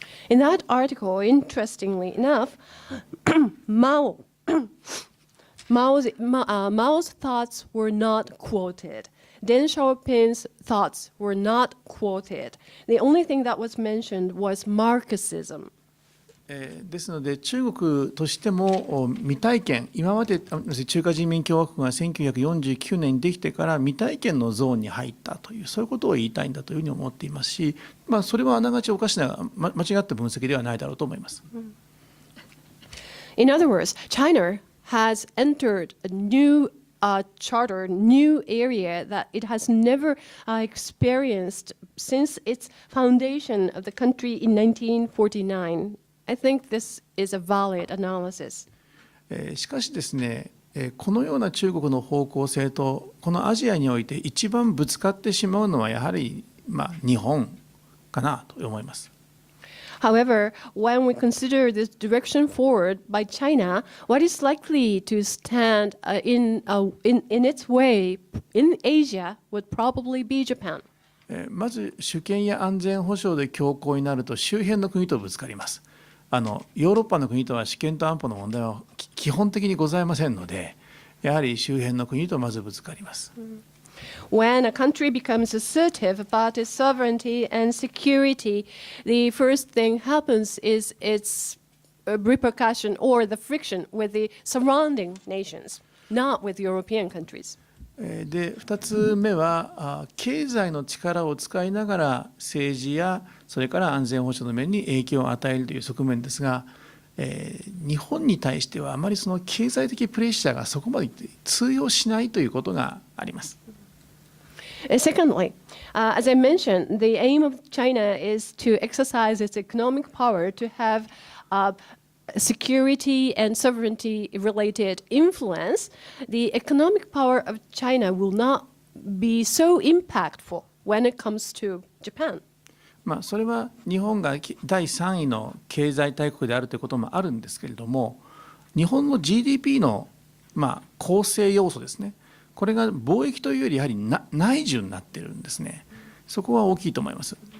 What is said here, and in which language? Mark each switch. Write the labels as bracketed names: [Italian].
[English] In that article, interestingly enough, Mao's thoughts were not quoted. Deng Xiaoping's thoughts were not quoted. The only thing that was mentioned was Marxism. [Japanese] ですので、中国としても未体験、今まで中華人民共和国が1949年にできてから未体験のゾーンに入ったという、そういうことを言いたいんだというふうに思っていますし、それはあながちおかしな、間違った分析ではないだろうと思います。 [English] In other words, China has entered a new charter, new area that it has never experienced since its foundation of the country in 1949. I think this is a valid analysis. [Japanese] しかしですね、このような中国の方向性とこのアジアにおいて一番ぶつかってしまうのはやはり日本かなと思います。 [English] However, when we consider this direction forward by China, what is likely to stand in its way in Asia would probably be Japan. [Japanese] まず主権や安全保障で強硬になると周辺の国とぶつかります。ヨーロッパの国とは主権と安保の問題は基本的にございませんので、やはり周辺の国とまずぶつかります。 [English] When a country becomes assertive about its sovereignty and security, the first thing happens is its repercussion or the friction with the surrounding nations, not with European countries. [Japanese] で2つ目は経済の力を使いながら政治やそれから安全保障の面に影響を与えるという側面ですが、日本に対してはあまりその経済的プレッシャーがそこまで通用しないということがあります。 [English] Secondly, as I mentioned, the aim of China is to exercise its economic power to have security and sovereignty related influence. The economic power of China will not be so impactful when it comes to Japan. [Japanese] それは日本が第3位の経済大国であるということもあるんですけれども、日本の GDP の構成要素ですね、これが貿易というよりやはり内需になっているんですね。そこは大きいと思います。